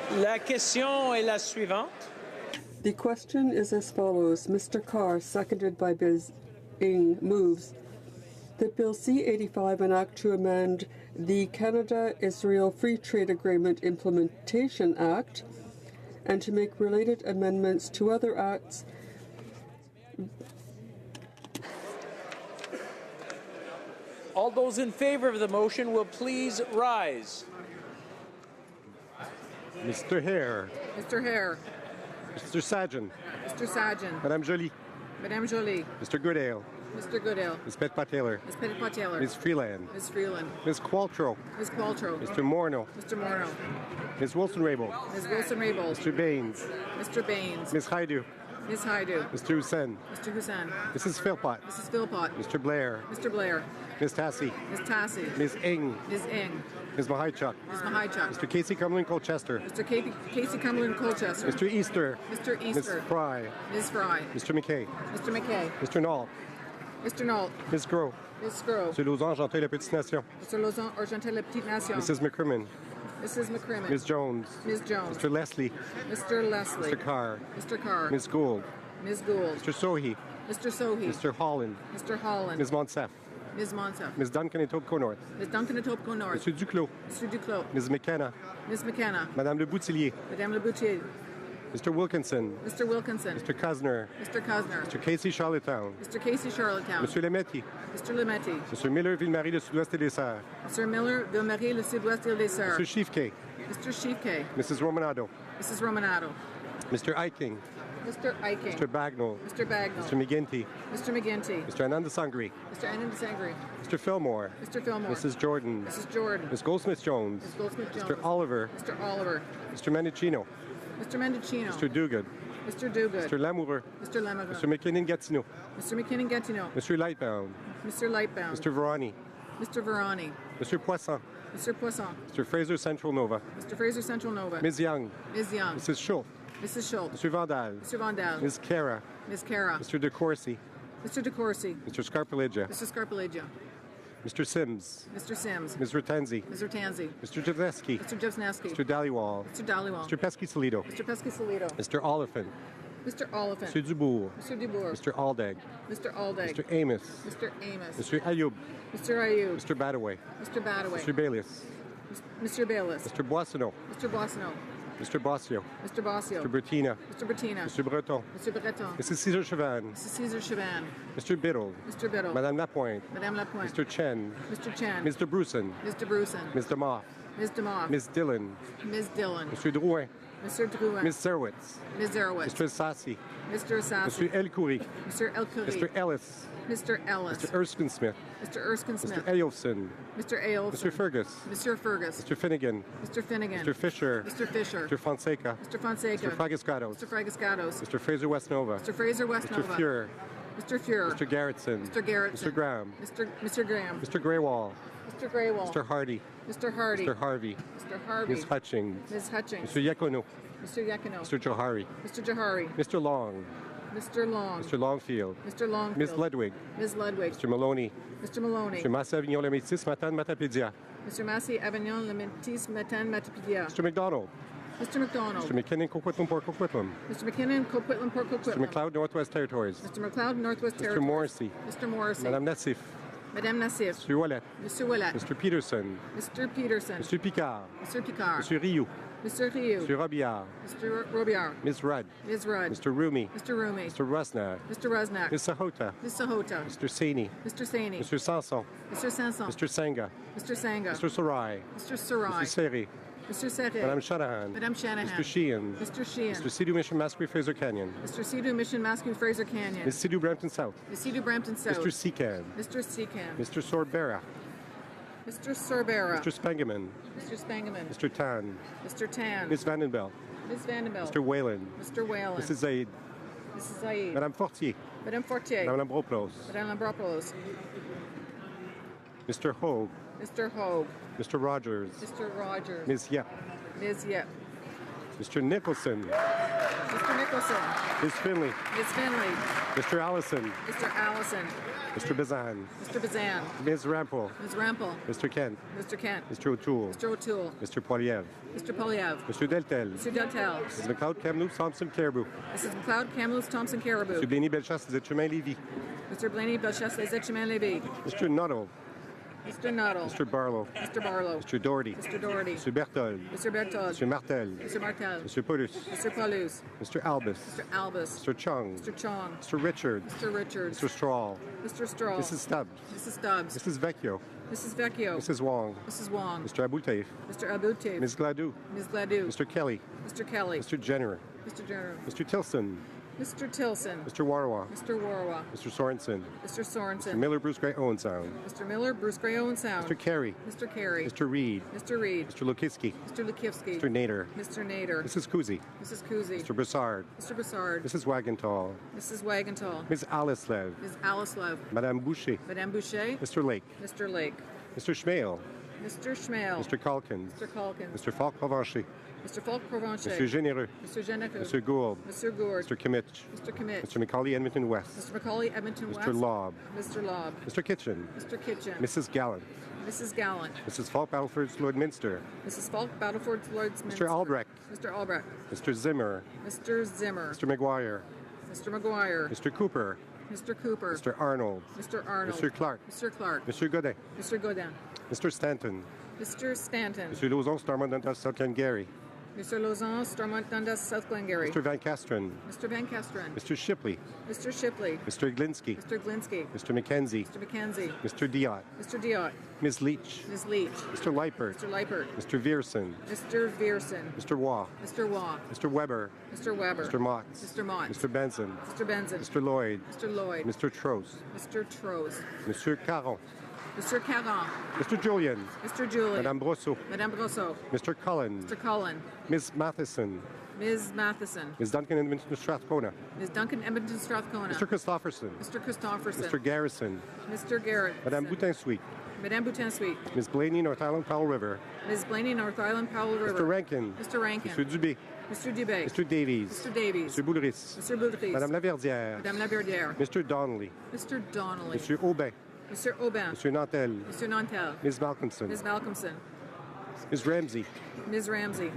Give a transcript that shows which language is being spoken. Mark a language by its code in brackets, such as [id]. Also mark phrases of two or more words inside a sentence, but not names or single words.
[fr] La question est la suivante. [en] The question is as follows. Mr. Carr, seconded by Ms. Ng, moves that Bill C-85, an act to amend the Canada-Israel Free Trade Agreement Implementation Act and to make related amendments to other acts All those in favor of the motion will please rise. Mr. Hare. Mr. Hare. Mr. Sajan. Mr. Sajan. Madame Joly. Madame Joly. Mr. Goodale. Mr. Goodale. Ms. Petpat-Taylor. Ms. Petitpas-Taylor. Ms. Freeland. Ms. Freeland. Ms. Qualtrough. Ms. Qualtrough. Mr. Morneau. Mr. Morneau. Ms. Wilson-Raybould. Ms. Wilson-Raybould. Mr. Baines. Mr. Baines. Ms. Haidu. Ms. Haidu. Mr. Hussain. Mr. Hussain. Mrs. Philpott. Mrs. Philpott. Mr. Blair. Mr. Blair. Ms. Tassi. Ms. Tassi. Ms. Ng. Ms. Ng. Ms. Mahaichuk. Ms. Mahaichuk. Mr. Casey Cumberland Colchester. Mr. Casey Cumberland Colchester. Mr. Easter. Mr. Easter. Ms. Fry. Ms. Fry. Mr. McKay. Mr. McKay. Mr. Nault. Mr. Nault. Ms. Gros. Ms. Grove. Mr. Lauzon, Argentin, La Petite Nation. Mr. Lauzon, Argentin, La Petite Nation. Mrs. McCrimmon. Mrs. McCrimmon. Ms. Jones. Ms. Jones. Mr. Leslie. Mr. Leslie. Mr. Carr. Mr. Carr. Ms. Gould. Ms. Gould. Mr. Sohi. Mr. Sohi. Mr. Holland. Mr. Holland. Ms. Monsef. Ms. Monsef. Ms. Duncan Etobicoke North. Ms. Duncan Etobicoke North. Mr. Duclos. Mr. Duclos. Ms. McKenna. Ms. McKenna. Madame Le Boutillier. Madame Le Boutier. Mr. Wilkinson. Mr. Wilkinson. Mr. Cuzner. Mr. Cuzner. Mr. Casey Charlottetown. Mr. Casey Charlottetown. Mr. Lemetti. Mr. Lemetti. Mr. Miller Ville-Marie, le Sud-Ouest et les Serres. Mr. Miller, Ville-Marie, le Sud-Ouest et les Serres. Mr. Chiefkay. Mr. Chiefkay. Mrs. Romanado. Mrs. Romanado. Mr. Eiking. Mr. Eiking. Mr. Bagnall. Mr. Bagnall. Mr. McGinty. Mr. McGinty. Mr. Ananda Sangri. Mr. Anand Sangri. Mr. Fillmore. Mr. Fillmore. Mrs. Jordan. Mrs. Jordan. Ms. Goldsmith-Jones. Ms. Goldsmith-Jones. Mr. Oliver. Mr. Oliver. Mr. Mendicino. Mr. Mendicino. Mr. Duguid. Mr. Duguid. Mr. Lamoureux. Mr. Lamoureux. Mr. McKinnon-Gatineau. Mr. McKinnon-Gatineau. Mr. Lightbound. Mr. Lightbound. Mr. Verani. Mr. Verani. Mr. Poisson. Mr. Poisson. Mr. Fraser Central Nova. Mr. Fraser Central Nova. Ms. Young. Ms. Young. Mrs. Schultz. Mrs. Schultz. Mr. Vandal. Mr. Vandal. Ms. Cara. Ms. Cara. Mr. DeCourcy. Mr. DeCourcy. Mr. Scarpaleggia. Mr. Scarpaleggia. Mr. Sims. Mr. Sims. Ms. Ratenzi. Mr. Tanzi. Mr. Javesky. Mr. Jevsnesky. Mr. Dhaliwal. Mr. Dhaliwal. Mr. Pesky-Solido. Mr. Pesky-Solido. Mr. Oliphant. Mr. Oliphant. Mr. Dubourg. Mr. Dubourg. Mr. Aldag. Mr. Aldag. Mr. Amos. Mr. Amos. Mr. Ayoub. Mr. Ayoub. Mr. Badaway. Mr. Badaway. Mr. Bayless. Mr. Bayless. Mr. Boissonneau. Mr. Boissonneau. Mr. Bossio. Mr. Bossio. Mr. Bertina. Mr. Bertina. Mr. Breton. Mr. Breton. Mrs. Cesar Chavan. Mrs. Cesar Chavan. Mr. Biddle. Mr. Biddle. Madame Lapointe. Madame Lapointe. Mr. Chen. Mr. Chen. Mr. Bruson. Mr. Bruson. Ms. DeMoff. Ms. DeMoff. Ms. Dillon. Ms. Dillon. Mr. Drouin. Mr. Drouin. Ms. Zerwitz. Ms. Zerowitz. Mr. Sassi. Mr. Sassi. Mr. El Khoury. Mr. El Khoury. Mr. Ellis. Mr. Ellis. Mr. Erskine Smith. Mr. Erskine Smith. Mr. Ailson. Mr. Ailson. Mr. Fergus. Mr. Fergus. Mr. Finnegan. Mr. Finnegan. Mr. Fisher. Mr. Fisher. Mr. Fonseca. Mr. Fonseca. Mr. Fragascatos. Mr. Fragascatos. Mr. Fraser Westnova. Mr. Fraser Westnova. Mr. Fuhrer. Mr. Fuhrer. Mr. Garrettson. Mr. Garrettson. Mr. Graham. Mr. Graham. Mr. Greywall. Mr. Greywall. Mr. Hardy. Mr. Hardy. Mr. Harvey. Mr. Harvey. Ms. Hutchings. Ms. Hutchings. Mr. Yakono. Mr. Yakino. Mr. Johari. Mr. Johari. Mr. Long. Mr. Long. Mr. Longfield. Mr. Longfield. Ms. Ludwig. Ms. Ludwig. Mr. Maloney. Mr. Maloney. Mr. Massa-Avignon, Le Métis, Matane, Matapédia. Mr. Massey, Avignon, Le Métis, Matane, Matapédia. Mr. McDonald. Mr. McDonald. Mr. McKinnon, Coquitlam, Port Coquitlam. Mr. McKinnon, Coquitlam, Port Mr. Coquitlam. McLeod, Northwest Territories. Mr. McLeod, Northwest Mr. Territories. Morrissey. Mr. Morrissey. Madame Nassif. Madame Nassif. Mr. Ouellet. Mr. Ouellet. Mr. Peterson. Mr. Peterson. Mr. Picard. Mr. Picard. Mr. Rioux. Mr. Rioux. Mr. Robillard. Mr. Robillard. Ms. Rudd. Ms. Rudd. Mr. Rumi. Mr. Rumi. Mr. Rusnak. Mr. Rusnak. Ms. Sahota. Ms. Sahota. Mr. Saini. Mr. Saini. Mr. Sanson. Mr. Sanson. Mr. Senga. Mr. Sanga. Mr. Sarai. Mr. Sarai. Mr. Seri. Mr. Serre. Madame Shanahan. Madame Shanahan. Mr. Sheehan. Mr. Sheehan. Mr. Sidhu Mission Masquerade Fraser Canyon. Mr. Sidhu Mission Mascouche Fraser Canyon. Ms. Sidhu Brampton South. Ms. Sidhu Brampton South. Mr. Secan. Mr. Secan. Mr. Sorbera. Mr. Sorbera. Mr. Spangeman. Mr. Spangeman. Mr. Tan. Mr. Tan. Ms. Vandenbelt. Ms. Vandenbelt. Mr. Whalen. Mr. Whalen. Mrs. Zaid. Mrs. Zaid. Madame Fortier. Madame Fortier. Madame Lambropoulos. Madame Lambropoulos. Mr. Hogue. Mr. Hogue. Mr. Rogers. Mr. Rogers. Ms. Yep. Ms. Yep. Mr. Nicholson. Mr. Nicholson. Ms. Finley. Ms. Finley. Mr. Allison. Mr. Allison. Mr. Bazan. Mr. Bazan. Ms. Rampel. Ms. Rampel. Mr. Kent. Mr. Kent. Mr. O'Toole. Mr. O'Toole. Mr. Poiliev. Mr. Polyev. Mr. Deltel. Mr. Deltel. Mrs. McLeod, Kamloops, Thompson, Caribou. Mrs. McLeod, Kamloops, Thompson, Caribou. Mr. Blaney, Bellechasse, Chemin, Lévis. Mr. Blaney, Bellechasse, Les Chemin, Lévis. Mr. Nuttall. Mr. Nuttall. Mr. Barlow. Mr. Barlow. Mr. Doherty. Mr. Doherty. Mr. Berthold. Mr. Berthold. Mr. Martel. Mr. Martel. Mr. Paulus. Mr. Paulus. Mr. Albus. Mr. Albus. Mr. Chung. Mr. Chong. Mr. Richards. Mr. Richards. Mr. Strahl. Mr. Strahl. Mrs. Stubbs. Mrs. Stubbs. Mrs. Vecchio. Mrs. Vecchio. Mrs. Wong. Mrs. Wong. Mr. Abouteif. Mr. Abouteif. Ms. Gladue. Ms. Gladue. Mr. Kelly. Mr. Kelly. Mr. Jenner. Mr. Jenner. Mr. Tilson. Mr. Tilson. Mr. Warwa. Mr. Warwa. Mr. Sorensen. Mr. Sorensen. Mr. Miller, Bruce Gray, Owen Sound. Mr. Miller, Bruce Gray, Owen Sound. Mr. Carey. Mr. Carey. Mr. Reed. Mr. Reed. Mr. Lukiski. Mr. Lukivsky. Mr. Nader. Mr. Nader. Mrs. Kuzi. Mrs. Kuzi. Mr. Broussard. Mr. Broussard. Mrs. Wagentall. Mrs. Wagentall. Ms. Alislev. Ms. Alice Madame Boucher. Madame Boucher. Mr. Lake. Mr. Lake. Mr. Schmale. Mr. Schmale. Mr. Calkins. Mr. Calkins. Mr. Falk Provencher. Mr. Falk Provencher. Mr. Généreux. Mr. Généreux. Mr. Gould. Mr. Gourd. Mr. Kimmich. Mr. Kimmich. Mr. McCauley, Edmonton West. Mr. McCauley, Edmonton West. Mr. Lobb. Mr. Lobb. Mr. Kitchen. Mr. Kitchen. Mrs. Gallant. Mrs. Gallant. Mrs. Falk, Battleford's Lloydminster. Mrs. Falk, Battleford, Lloydminster. Mr. Albrecht. Mr. Albrecht. Mr. Zimmer. Mr. Zimmer. Mr. McGuire. Mr. McGuire. Mr. Cooper. Mr. Cooper. Mr. Arnold. Mr. Arnold. Mr. Clark. Mr. Clark. Mr. Godin. Mr. Godin. Mr. Stanton. Mr. Stanton. Mr. Lauzon, Stormont, Dundas, South Glengarry. Mr. Lauzon, Stormont, Dundas, South Glengarry. Mr. Van Castren. Mr. Van Castren. Mr. Shipley. Mr. Shipley. Mr. Glinsky. Mr. Glinsky. Mr. McKenzie. Mr. McKenzie. Mr. Diot. Mr. Diot. Ms. Leach. Ms. Leach. Mr. Leipert. Mr. Leipert. Mr. Vierson. Mr. Vierson. Mr. Waugh. Mr. Waugh. Mr. Weber. Mr. Weber. Mr. Motts. Mr. Motts. Mr. Benson. Mr. Benson. Mr. Lloyd. Mr. Lloyd. Mr. Trost. Mr. Trose. Mr. Caron. Mr. Caron. Mr. Julian. Mr. Julian. Madame Brosseau. Madame Brosseau. Mr. Cullen. Mr. Cullen. Ms. Matheson. Ms. Matheson. Ms. Duncan, Edmonton, Strathcona. Ms. Duncan, Edmonton, Strathcona. Mr. Christopherson. Mr. Christopherson. Mr. Garrison. Mr. Garrett. Madame Boutin-Sweet. Madame Boutin-Sweet. Ms. Blaney, North Island, Powell River. Ms. Blaney, North Island, Powell River. Mr. Rankin. Mr. Rankin. Mr. Dubé. Mr. Dubé. Mr. Davies. Mr. Davies. Mr. Boulris. Mr. Boulris. Madame Laverdière. Madame Laverdière. Mr. Donnelly. Mr. Donnelly. Mr. Aubin. Mr. Aubin. Mr. Nantel. Mr. Nantel. Ms. Malcolmson. Ms. Malcolmson. Ms. Ramsey. Ms. Ramsey.